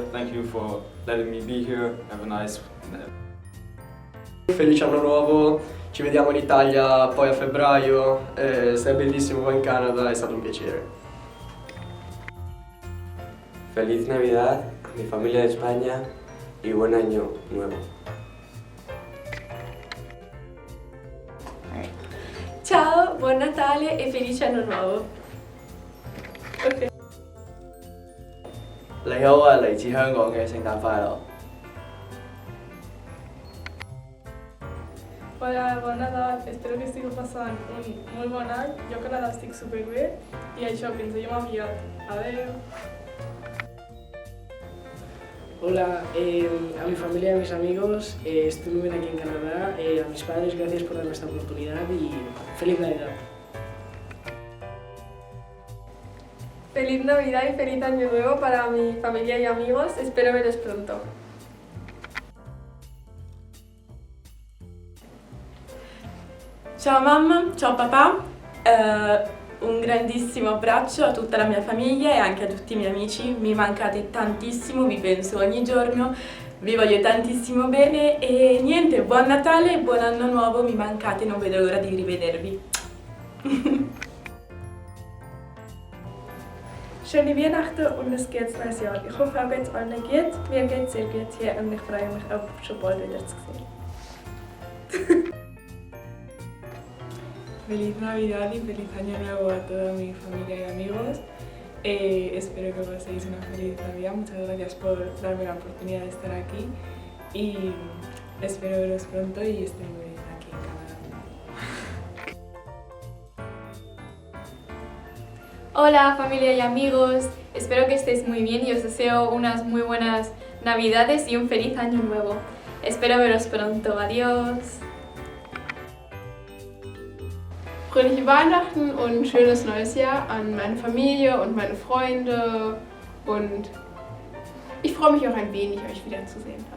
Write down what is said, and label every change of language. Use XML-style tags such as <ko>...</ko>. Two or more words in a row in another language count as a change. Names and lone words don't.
<en>Thank you for letting me be here. Have a nice</en> <it>Felice anno nuovo, ci vediamo in Italia poi a febbraio, sei bellissimo qua in Canada, è stato un piacere.</it> <es>Feliz Navidad a mi familia de España y buen año nuevo.</es> <it>Ciao, buon Natale e felice anno nuovo. Okay.</it> <yue>你好啊，嚟自香港嘅聖誕快樂。</yue> <ca>Hola, bon Nadal, espero que estigueu passant un molt bon any. Jo a Canadà estic superbé i això, que ens veiem aviat. Adeu!</ca> <es>Hola, a mi familia y a mis amigos, estoy muy bien aquí en Canadá, a mis padres gracias por darme esta oportunidad y feliz Navidad. Feliz Navidad y feliz año nuevo para mi familia y amigos. Espero veros pronto.</es> <it>Ciao mamma, ciao papà, un grandissimo abbraccio a tutta la mia famiglia e anche a tutti i miei amici, mi mancate tantissimo, vi penso ogni giorno, vi voglio tantissimo bene e niente, buon Natale e buon anno nuovo, mi mancate, non vedo l'ora di rivedervi.</it> <de>Schöne Weihnachten und ein gutes neues Jahr. Ich hoffe, auch geht's allen gut. Mir geht's sehr gut hier und ich freue mich auch schon bald wieder zu sehen.</de> <es>Feliz Navidad y feliz Año Nuevo a toda mi familia y amigos. Espero que paséis una feliz Navidad. Muchas gracias por darme la oportunidad de estar aquí y espero veros pronto y estoy muy bien aquí en Canadá. Hola familia y amigos, espero que estéis muy bien y os deseo unas muy buenas Navidades y un feliz Año Nuevo. Espero veros pronto, adiós.</es> <de>Fröhliche Weihnachten und schönes neues Jahr an meine Familie und meine Freunde und ich freue mich auch ein wenig, euch wiederzusehen.</de>